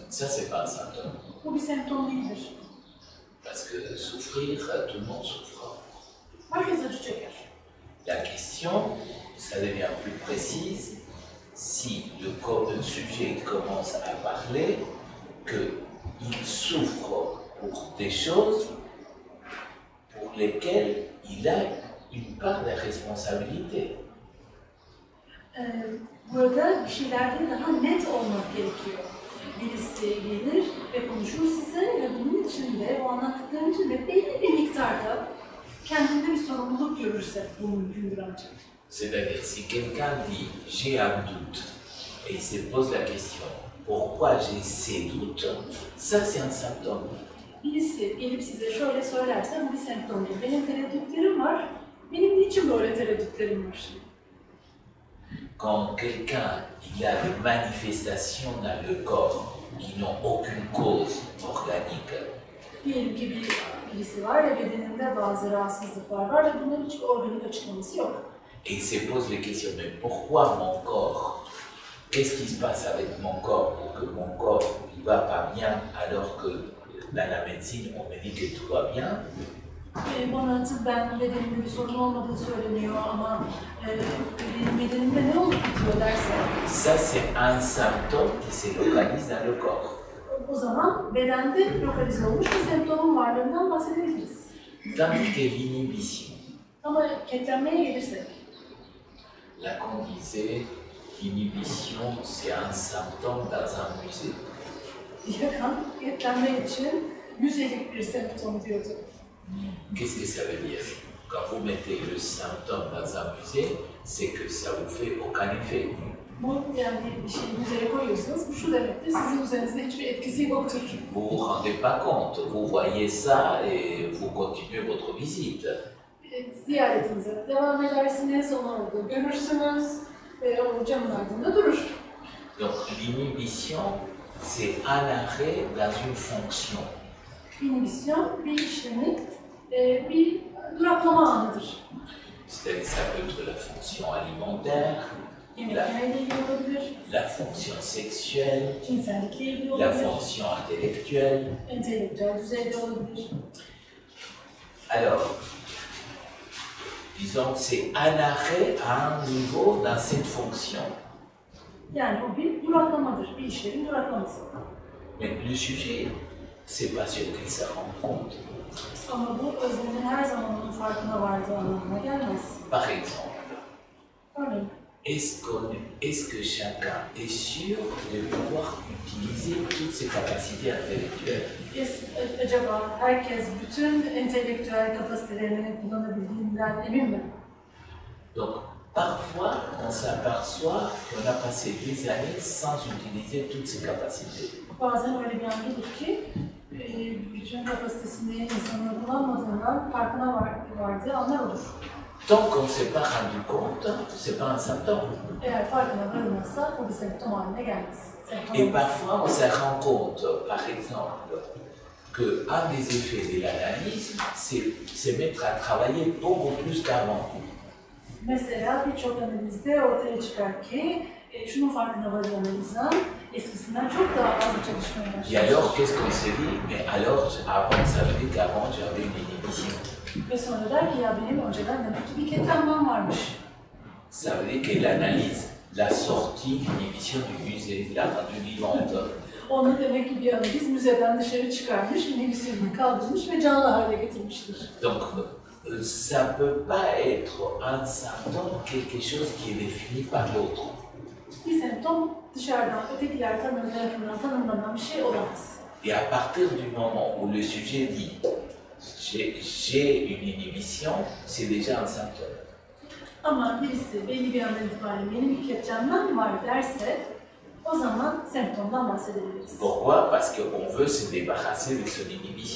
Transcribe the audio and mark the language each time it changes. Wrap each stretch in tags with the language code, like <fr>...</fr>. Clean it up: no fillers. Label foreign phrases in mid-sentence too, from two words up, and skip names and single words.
<fr>ça c'est pas un symptôme.</fr> <tr>Bu bir semptom değildir.</tr> <fr>Parce que souffrir, tout le monde souffre.</fr> <tr>Herkes acı çeker.</tr> <fr>La question, ça devient plus précise, si le sujet commence à parler qu'il souffre pour des choses pour lesquelles il a une part de responsabilité.</fr> <tr>Burada bir şeylerde daha net olmak gerekiyor. Birisi gelir ve konuşur size ve bunun içinde, o anlattıkların içinde belli bir miktarda kendinde bir sorumluluk görürse bu mümkündür ancak.</tr> <fr>C'est-à-dire, si quelqu'un dit « j'ai un doute » et il se pose la question « pourquoi j'ai ces doutes ?» ça c'est un symptôme.</fr> <tr>Birisi gelip size şöyle söylerse bu bir semptomdur. Benim tereddütlerim var, benim niçin böyle tereddütlerim var?</tr> <fr>Quand quelqu'un il a des manifestations dans le corps qui n'ont aucune cause organique,</fr> <tr>Diyelim ki birisi var ve bedeninde bazı rahatsızlıklar var ve bunların hiçbir organik açıklaması yok.</tr> <fr>et il se pose les questions, mais pourquoi mon corps? Qu'est-ce qui se passe avec mon corps pour que mon corps ne va pas bien alors que dans la médecine on me dit que tout va bien?</fr> <tr>Bana tıbben bedenimde bir sorun olmadığı söyleniyor ama benim bedenimde ne olup bitiyor derse</tr> <fr>Ça c'est un symptôme qui se localise dans le corps.</fr> <tr>O zaman bedende lokalize olmuş bir semptomun varlığından bahsedebiliriz.</tr> <fr>Tant que l'inhibition,</fr> <tr>Ama ketlenmeye gelirsek,</tr> <fr>Lacan disait, l'inhibition c'est un symptôme dans un musée.</fr> <tr>Lacan ketlenme için müzelik bir semptom diyordu.</tr> <fr>Qu'est-ce que ça veut dire? Quand vous mettez le symptôme dans un musée, c'est que ça vous fait aucun effet.</fr> <tr>Bu yani bir şeyi müzeye koyuyorsanız bu şu demektir, sizin üzerinizde hiçbir etkisi yoktur.</tr> <fr>Vous vous rendez pas compte, vous voyez ça et vous continuez votre visite.</fr> <tr>Ziyaretinize devam edersiniz, onu orada görürsünüz ve o camın ardında durur.</tr> <fr>Donc l'inhibition, c'est un arrêt dans une fonction.</fr> <tr>İnhibisyon bir işlemin bir duraklama anıdır.</tr> <fr>C'est-à-dire ça peut être la fonction alimentaire,</fr> <tr>Yemeklerle ilgili olabilir,</tr> <fr>la fonction sexuelle,</fr> <tr>cinsellikle ilgili</tr> <fr>la</fr> <tr>olabilir,</tr> <fr>fonction intellectuelle.</fr> <tr>entelektüel düzeyde olabilir.</tr> <fr>Alors, disons que c'est un arrêt à un niveau dans cette fonction.</fr> <tr>Yani o bir duraklamadır, bir işlemin duraklaması.</tr> <fr>Mais le sujet, c'est pas sûr qu'il se rende compte.</fr> <tr>Ama bu öznenin her zaman onun farkına vardığı anlamına gelmez.</tr> <fr>Par exemple,</fr> <tr>Örneğin,</tr> <fr>est-ce que chacun est sûr de pouvoir utiliser toutes ses capacités intellectuelles?</fr> <tr>acaba herkes bütün entelektüel kapasitelerini kullanabildiğinden emin mi?</tr> <fr>Donc, parfois, on s'aperçoit qu'on a passé des années sans utiliser toutes ses capacités.</fr> <tr>Bazen öyle bir an gelir ki, bütün kapasitesini insanın kullanmadığından farkına vardığı anlar olur.</tr> <fr>Tant qu'on ne s'est pas rendu compte, c'est pas un symptôme.</fr> <tr>Eğer farkına varılmazsa bu bir semptom haline gelmez.</tr> <fr>Et parfois, on se rend compte, par exemple, qu'un des effets de l'analyse, c'est se mettre à travailler beaucoup plus qu'avant.</fr> <tr>Mesela birçok analizde ortaya çıkar ki, şunun farkına varır analizden, eskisinden çok daha fazla çalışmaya</tr> <fr>Et</fr> <tr>başlar.</tr> <fr>alors, qu'est-ce qu'on se dit? Mais alors, avant, ça veut dire qu'avant, j'avais une inhibition.</fr> <tr>Ve sonra der ki ya benim önceden demek ki bir ketlenmem varmış.</tr> <fr>Ça veut dire que l'analyse l'a sortie l'inhibition du musée, l'a rendue vivante.</fr> <tr>Onu demek ki bir analiz müzeden dışarı çıkarmış, inhibisyonunu kaldırmış ve canlı hale getirmiştir.</tr> <fr>Donc, ça ne peut pas être un symptôme, quelque chose qui est défini par l'autre.</fr> <tr>Bir semptom dışarıdan, ötekiler tarafından tanımlanan bir şey olamaz.</tr> <fr>Et à partir du moment où le sujet dit j'ai une inhibition, c'est déjà un symptôme.</fr> <tr>Ama birisi belli bir andan itibaren benim bir ketlenmem var derse, o zaman semptomdan bahsedebiliriz.</tr> <fr>Pourquoi? Parce qu'on veut se débarrasser de son inhibition.</fr>